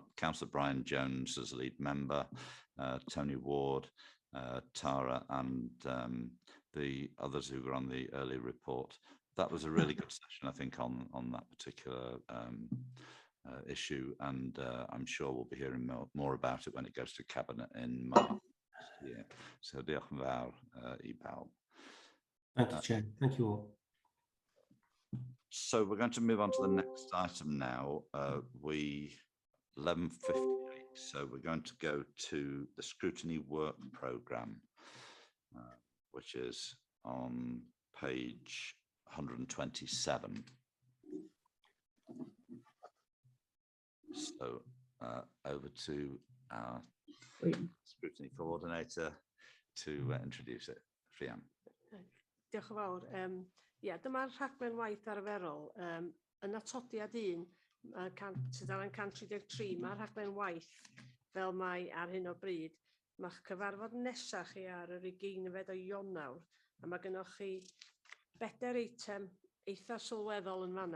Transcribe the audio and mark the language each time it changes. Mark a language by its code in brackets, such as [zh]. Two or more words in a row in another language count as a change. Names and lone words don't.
[en] Councillor Brian Jones as lead member, Tony Ward, Tara, and the others who were on the earlier report. That was a really good session, I think, on that particular issue, and I'm sure we'll be hearing more about it when it goes to Cabinet in March next year. [cy] So diolch yn fawr I bawb. [en] Thank you, Chair. Thank you all. So we're going to move on to the next item now. 11:58. So we're going to go to the scrutiny work programme, which is on page 127. So over to our scrutiny coordinator to introduce it. Rhian. [cy] Diolch yn fawr. Dyma'r rhaglen waith arferol. Yn atodiad 1, tudalen 133, mae'r rhaglen waith fel mae ar hyn o bryd. Mae'ch cyfarfod nesaf chi ar yr 20 o Ionawr, a mae gennych chi 4 eitem eitha sylweddol yn fanne.